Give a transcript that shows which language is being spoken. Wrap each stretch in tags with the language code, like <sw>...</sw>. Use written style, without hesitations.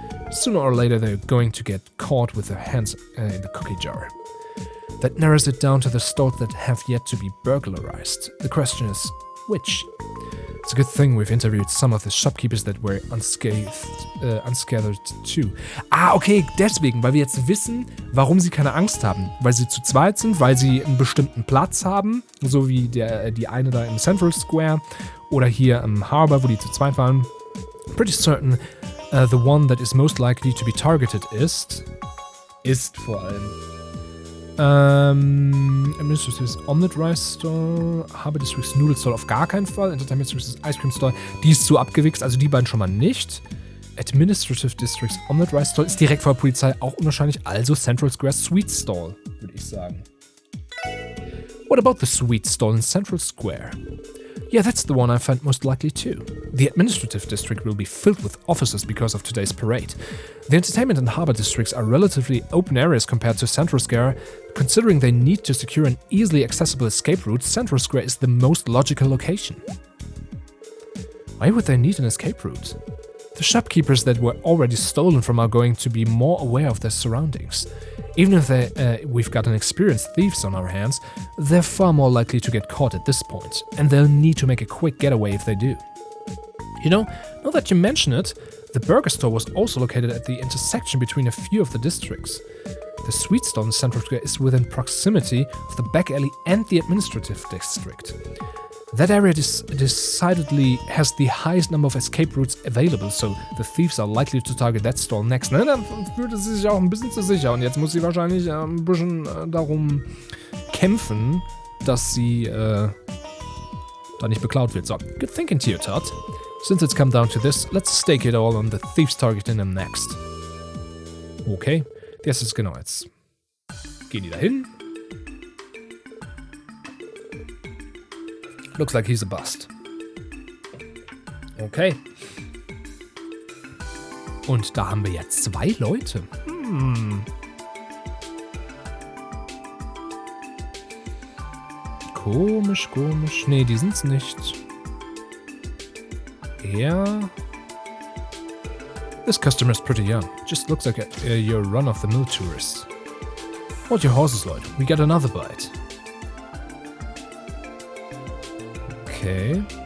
<en>Sooner or later they're going to get caught with their hands in the cookie jar. That narrows it down to the stores that have yet to be burglarized. The question is, which? It's a good thing we've interviewed some of the shopkeepers that were unscathed too.</en> <de>Ah, okay, deswegen, weil wir jetzt wissen, warum sie keine Angst haben. Weil sie zu zweit sind, weil sie einen bestimmten Platz haben, so wie die eine da im Central Square oder hier im Harbor, wo die zu zweit waren.</de> <en>Pretty certain the one that is most likely to be targeted</en> <de>ist vor allem Administratives Omelette Rice Store, Harbor Districts Noodle Store auf gar keinen Fall, Entertainment Districts Ice Cream Store, die ist zu abgewichst, also die beiden schon mal nicht. Administrative Districts Omelette Rice Store ist direkt vor der Polizei, auch unwahrscheinlich, also Central Square Sweet Stall, würde ich sagen.</de> <en>What about the Sweet Stall in Central Square? Yeah, that's the one I find most likely too. The administrative district will be filled with officers because of today's parade. The entertainment and harbor districts are relatively open areas compared to Central Square. Considering they need to secure an easily accessible escape route, Central Square is the most logical location. Why would they need an escape route? The shopkeepers that were already stolen from are going to be more aware of their surroundings. Even if we've got an experienced thieves on our hands, they're far more likely to get caught at this point, and they'll need to make a quick getaway if they do. You know, now that you mention it, the burger store was also located at the intersection between a few of the districts. The sweet stall in Central Square is within proximity of the back alley and the administrative district. That area decidedly has the highest number of escape routes available, so the thieves are likely to target that stall next.</en> <de>Ne, dann fühlt es sich auch ein bisschen zu sicher und jetzt muss sie wahrscheinlich ein bisschen darum kämpfen, dass sie da nicht beklaut wird.</de> <en>So, good thinking to you, Todd. Since it's come down to this, let's stake it all on the thieves targeting them next.</en> <de>Okay, das ist genau jetzt. Gehen die da hin?</de> <en>Looks like he's a bust. Okay.</en> <de>Und da haben wir jetzt 2 Leute. Komisch. Nee, die sind's nicht. Er</de> <en>This customer's pretty young. Just looks like your run-of-the-mill tourist. Hold your horses, Lloyd. We get another bite. Okay.</en>